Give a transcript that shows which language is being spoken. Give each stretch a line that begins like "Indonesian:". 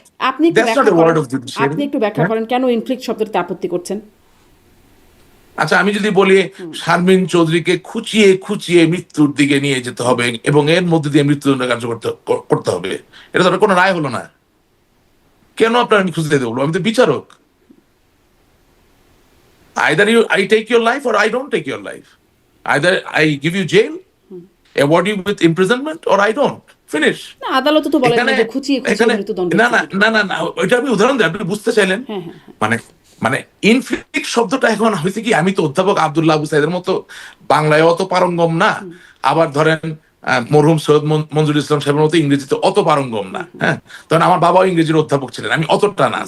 Bangla: আপনি একটু ব্যাখ্যা করেন কেন ইনফ্লিক্ট শব্দটাতে আপত্তি করছেন। আচ্ছা, আমি যদি বলি শারমিন চৌধুরীকে খুঁচিয়ে খুঁচিয়ে মৃত্যুর দিকে নিয়ে যেতে হবে এবং এর মধ্যে দিয়ে মৃত্যুদণ্ড কার্যকর করতে হবে, এটা তো কোনো রায় হলো না। কেন আপনার আমি খুঁজতে দেবো? আমি তো বিচারক।
English: Either I take your life or I don't take your life. Either I give you jail, award you with imprisonment, or I don't. Finish.
Bangla: না, আদালত তো বলে যে খুঁচিয়ে খুঁচিয়ে মৃত্যুদণ্ড। না, ওইটা আমি উদাহরণ দিই, আপনি বুঝতে চাইলেন। মানে ইনফ্লিক্ট শব্দটা এখন হয়েছে কি, আমি তো অধ্যাপক আব্দুল্লাহ আবু সাইদের মতো বাংলায় অত পারঙ্গম না, আবার ধরেন মরহুম সৈয়দ মঞ্জুর ইসলাম সাহেবের মতো ইংরেজিতে অত পারঙ্গম না, হ্যাঁ, তখন আমার বাবাও ইংরেজির অধ্যাপক ছিলেন, আমি অতটা না।